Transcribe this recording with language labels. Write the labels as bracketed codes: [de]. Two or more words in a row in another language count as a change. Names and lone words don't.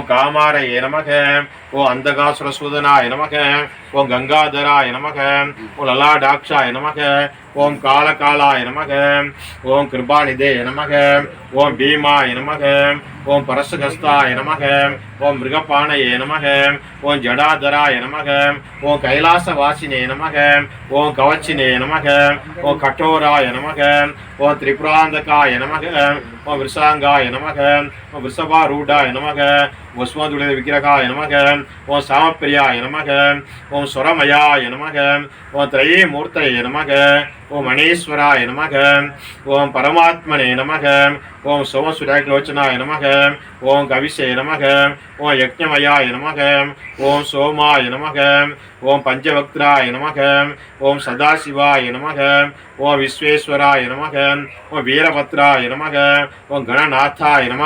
[sa] कामारये नमः ओम अंधकासुरसूदनाय नमः ओम गंगाधराय नमः ओम ललाटाक्षाय नमः ओम कालकालाय नमः ओम कृपानिधे नमः ओम भीमाय नमः ओम परशुहस्ताय नमः ओम मृगपाणये नमः ओम जडाधराय नमः ओम कैलासवासिने नमः ओम कवचिने नमः ओम कठोराय नमः ओम त्रिपुरांधकाय नमः ओम् वृषाङ्काय नमः ओम् वृषभारूढाय नमः वस्वदुलित विग्रहाय नमः ओम् सामप्रियाय नमः ओम् स्वरमयाय नमः ओम् त्रये मूर्तये नमः ओम् मणीश्वराय नमः ओम् परमात्मने नमः ओम् सोमसुराग्लोचनाय नमः ओम् कविषे नमः ओम् यज्ञमयाय नमः ओम् सोमाय नमः ओम् पञ्चवक्त्राय नमः ओम् सदाशिवाय नमः ओम् विश्वेश्वराय नमः ओम् वीरभद्राय नमः ओम् गणनाथाय नमः